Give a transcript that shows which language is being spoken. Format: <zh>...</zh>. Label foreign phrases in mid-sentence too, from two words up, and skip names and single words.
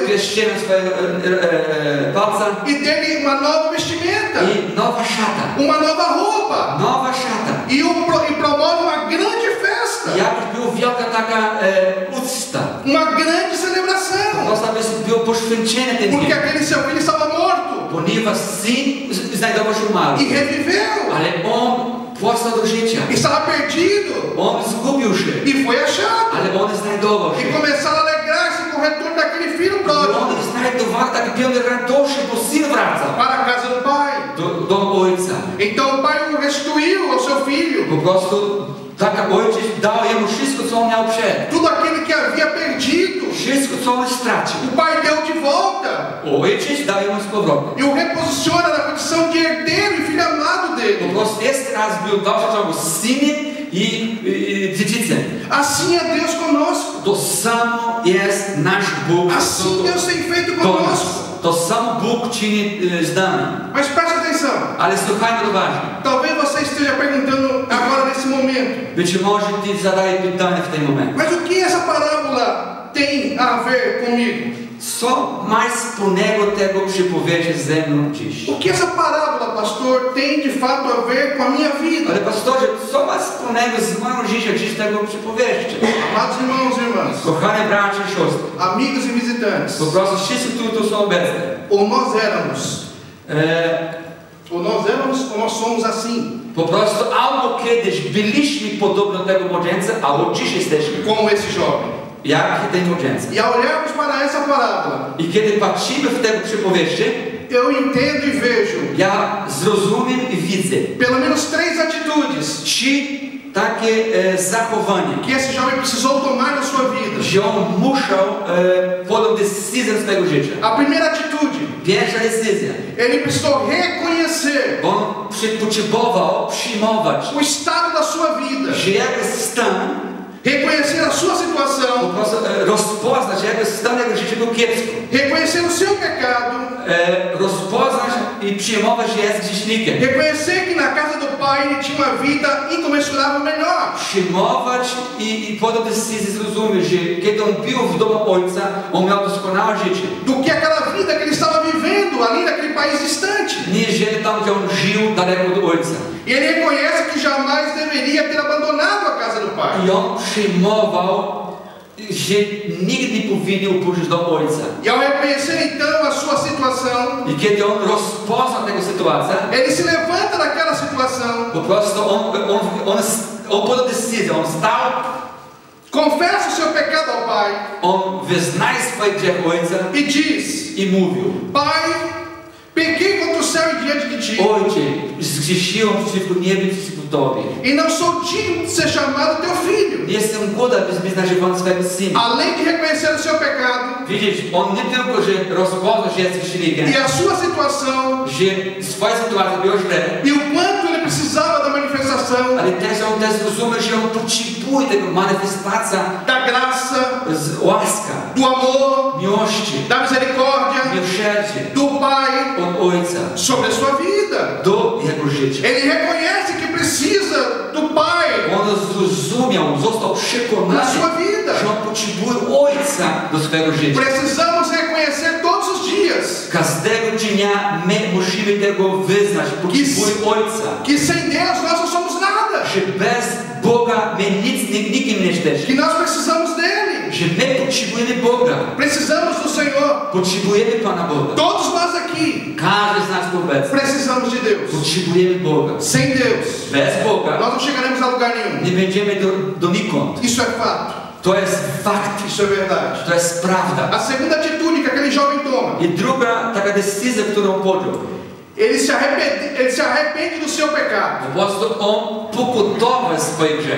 <pl>pierścienie na swoje palca</pl> <pt>e dele uma nova vestimenta,</pt> <pl>i nowa szata.</pl> <pt>uma nova roupa</pt> <pl>Nowa szata.</pl> <pt>e promove uma grande festa,</pt> <pl>Jak była wielka taka uczta.</pl> <pt>uma grande</pt> <pl>Po</pl> <pt>celebração,</pt> <pl>prostu było poświęcenie ten</pl> <pt>porque</pt> <pl>dzień.</pl> <pt>aquele seu filho estava morto</pt> <pl>Ponieważ syn znajdował się umarły.</pl> <pt>e reviveu,</pt> <pl>Ale on powstał do życia.</pl> <pt>estava perdido</pt> <pl>On zgubił się.</pl> <pt>e foi achado.</pt> <pl>Ale on znajdował</pl> <pt>E</pt> <pl>się.</pl> <pt>começaram a alegrar-se com o retorno daquele filho pródigo</pt> <pl>oni znajdą taki pełny radości, bo syn wraca</pl> <pt>para a casa do pai.</pt> <pl>do ojca.</pl> <pt>Então o pai o restituiu ao seu filho.</pt> <pl>Po prostu taki ojciec dał jemu wszystko, co on miał przed.</pl> <pt>Tudo aquilo que havia perdido,</pt> <pl>Wszystko, co on stracił.</pl> <pt>o pai deu de volta.</pt> <pl>Ojciec dał jemu z powrotem.</pl> <pt>E o reposiciona na condição de herdeiro e filho amado</pt> <pl>Po</pl> <pt>dele.</pt> <pl>prostu jest raz był dalszy ciągu synem i dziedzicem.</pl> <pt>Assim é Deus conosco.</pt> <pl>To samo jest nasz Bóg.</pl> <pt>Assim Deus tem feito</pt> <pl>do nas.</pl> <pt>conosco.</pt> <pl>To samo Bóg czyni z nami.</pl> <pt>Mas preste atenção.</pt> <pl>Ale słuchajmy uważnie.</pl> <pt>Talvez você esteja perguntando agora nesse momento.</pt> <pl>Być może ty zadaje pytanie w tym momencie.</pl> <pt>Mas o que essa parábola tem a ver comigo?</pt> <pl>Co ma wspólnego tego przypowieści ze mną dziś?</pl> <pt>O que essa parábola, pastor, tem de fato a ver com a minha vida?</pt> <pl>Ale pastorze, co ma wspólnego z moją życiem dziś tego przypowieści?</pl> <pt>Amados irmãos e irmãs,</pt> <pl>Kochane bracia i siostry,</pl> <pt>amigos e visitantes,</pt> <pl>po prostu wszyscy tu są obecni.</pl> <pt>ou nós éramos, ou nós somos assim,</pt> <pl>Po prostu albo kiedyś byliśmy podobno tego młodzieńca, albo dziś jesteśmy</pl> <pt>como esse jovem.</pt> <pl>jak ten młodzieńca.</pl> <pt>E ao olharmos para essa parábola,</pt> <pl>I kiedy patrzymy w tego przypowieści,</pl> <pt>eu entendo e vejo</pt> <pl>ja zrozumiem i widzę</pl> <pt>pelo menos 3 atitudes</pt> <pl>takie zachowanie,</pl> <pt>que esse jovem precisou tomar na sua vida.</pt> <pl>że on musiał podjąć decyzję z swojego życia.</pl> <pt>A primeira atitude,</pt> <pl>Pierwsza decyzja.</pl> <pt>ele precisou reconhecer</pt> <pl>On potrzebował przyjmować,</pl> <pt>o estado da sua vida,</pt> <pl>że jego stan,</pl> <pt>reconhecer a sua</pt> <pl>po</pl> <pt>situação,</pt> <pl>prostu rozpoznać, że jego stan jego życia był kiepsko.</pl> <pt>reconhecer o seu pecado,</pt> <pl>Rozpoznać i przyjmować, że jest grzesznikiem.</pl> <pt>reconhecer que na casa do pai ele tinha uma vida incomensurável melhor.</pt> <pl>Przyjmować i podjąć decyzję, zrozumieć, że kiedy on był w domu ojca, on miał doskonałe życie.</pl> <pt>Do que aquela vida que ele estava vivendo ali naquele país distante.</pt> <pl>Niżeli tam, gdzie on żył daleko od ojca.</pl> <pt>E ele reconhece que jamais deveria ter abandonado a casa do pai.</pt> <pl>I on przyjmował, że nigdy nie powinien opuścić dom ojca.</pl> <pt>E ao reconhecer então a sua situação,</pt> <pl>I kiedy on rozpoznał tę sytuację,</pl> <pt>ele se levanta daquela situação,</pt> <pl>po prostu on podjął decyzję, on stał,</pl> <pt>confessa o seu pecado ao pai</pt> <pl>on wyznaje swoje grzechy ojca</pl> <pt>e diz:</pt> <pl>i mówił:</pl> <pt>Pai, pequei contra o céu e diante de ti,</pt> <pl>Ojcze, zgrzeszyłem przeciwko niebu i przeciwko Tobie.</pl> <pt>e não sou digno de ser chamado teu filho.</pt> <pl>Nie jestem godny, byś być nazywany swojego syna.</pl> <pt>Além de reconhecer o seu pecado</pt> <pl>Widzisz, on nie tylko, że rozpoznał, że jest grzesznikiem,</pl> <pt>e a sua situação,</pt> <pl>że swoja sytuacja była źle,</pl> <pt>e o quanto ele precisava da manifestação</pt> <pl>ale też on też zrozumiał, że on potrzebuje tego manifestacja</pl> <pt>da graça,</pt> <pl>z łaska,</pl> <pt>do amor,</pt> <pl>miłości,</pl> <pt>da misericórdia</pt> <pl>miłosierdzia</pl> <pt>do pai</pt> <pl>od Ojca</pl> <pt>sobre a sua vida.</pt> <pl>do jego życia.</pl> <pt>Ele reconhece que precisa do pai</pt> <pl>On zrozumiał, został</pl> <pt>na</pt> <pl>przekonany,</pl> <pt>sua vida.</pt> <pl>że on potrzebuje Ojca do swojego życia.</pl> <pt>Precisamos reconhecer todos os dias</pt> <pl>Każdego dnia my musimy tego wyznać, potrzebuje Ojca.</pl> <pt>que sem Deus nós não somos nada,</pt> <pl>Że bez Boga my nikim nie jesteśmy.</pl> <pt>que nós precisamos dele,</pt> <pl>Że my potrzebujemy Boga.</pl> <pt>precisamos do Senhor.</pt> <pl>Potrzebujemy Pana Boga.</pl> <pt>Todos nós aqui</pt> <pl>Każdy z nas tu obecny.</pl> <pt>precisamos de Deus.</pt> <pl>Potrzebujemy Boga.</pl> <pt>Sem Deus,</pt> <pl>Bez Boga</pl> <pt>nós não chegaremos a lugar nenhum.</pt> <pl>nie będziemy donikąd.</pl> <pt>Isso é fato,</pt> <pl>To jest fakt.</pl> <pt>isso é verdade.</pt> <pl>To jest prawda.</pl> <pt>A segunda atitude que aquele jovem toma,</pt> <pl>I druga taka decyzja, którą podjął.</pl> <pt>ele se arrepende do seu pecado.</pt> <pl>Po prostu on pokutował swoje grzechy.</pl>